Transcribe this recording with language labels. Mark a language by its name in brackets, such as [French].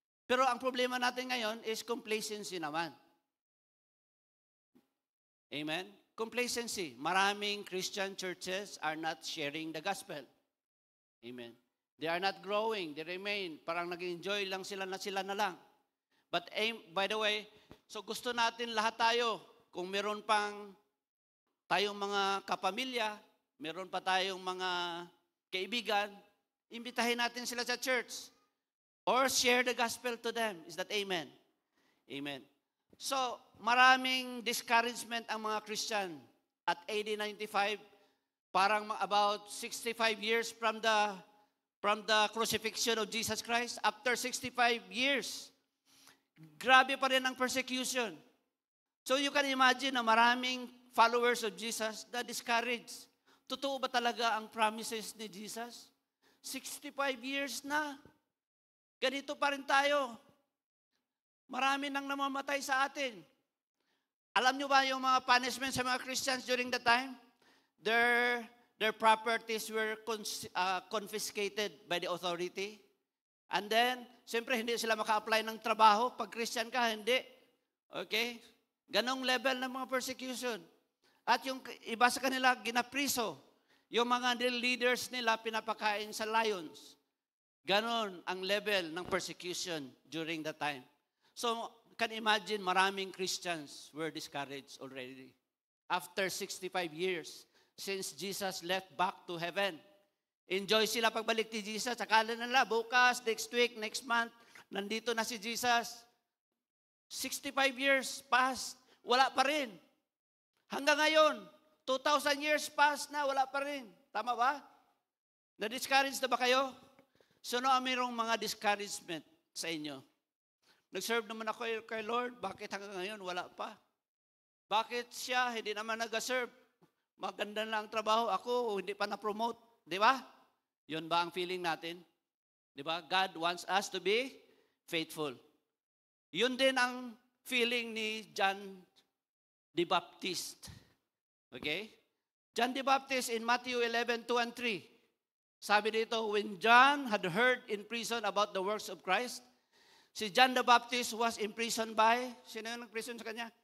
[Filipino] Pero ang problema natin ngayon is complacency naman. [English] Amen? Complacency. [Filipino] Maraming [English] Christian churches are not sharing the gospel. Amen. They are not growing. They remain. [Filipino] Parang nag-enjoy lang sila na lang. [English] But by the way, [Filipino] so gusto natin lahat tayo, kung meron pang tayong mga kapamilya, meron pa tayong mga kaibigan, imbitahin natin sila sa church. [English] Or share the gospel to them. Is that amen? Amen. [Filipino] So, maraming discouragement ang mga Christian. [English] At AD 95, parang about 65 years from the crucifixion of Jesus Christ, after 65 years, [Filipino] grabe pa rin ang persecution. [English] So you can imagine [Filipino] na maraming [English] followers of Jesus na discouraged. [Filipino] Totoo ba talaga ang promises ni Jesus? 65 years na. Ganito pa rin tayo. Marami nang namamatay sa atin. Alam nyo ba yung mga punishment sa mga Christians [English] during the time? Their properties were confiscated by the authority. [Filipino] And then, siyempre, hindi sila maka-apply ng trabaho. Pag Christian ka, hindi. Okay? Ganong level ng mga persecution. At yung iba sa kanila, ginapriso. Yung mga leaders nila, pinapakain sa lions. Ganon ang level ng persecution during that time. [English] So, can imagine, [Filipino] maraming [English] Christians were discouraged already. After 65 years, since Jesus left back to heaven. [Filipino] Enjoy sila pagbalik ni Jesus. Akala nila, bukas, [English] next week, next month, [Filipino] nandito na si Jesus. 65 years passed, wala pa rin. Hanggang ngayon, [English] 2,000 years passed [Filipino] na, wala pa rin. Tama ba? Na-discourage na ba kayo? So, mayroong mga discouragement sa inyo. Nag-serve naman ako kay Lord, bakit hanggang ngayon wala pa? Bakit siya hindi naman nag-serve? Maganda lang ang trabaho, ako hindi pa na-promote. Di ba? Yun ba ang feeling natin? Di ba? [English] God wants us to be faithful. [Filipino] Yun din ang feeling ni John the Baptist. [English] Okay? John the Baptist in Matthew 11:2 and 3. Sabi dito, when John had heard in prison about the works of Christ, si John the Baptist was imprisoned by, [Filipino] sino yung nag-prison sa kanya?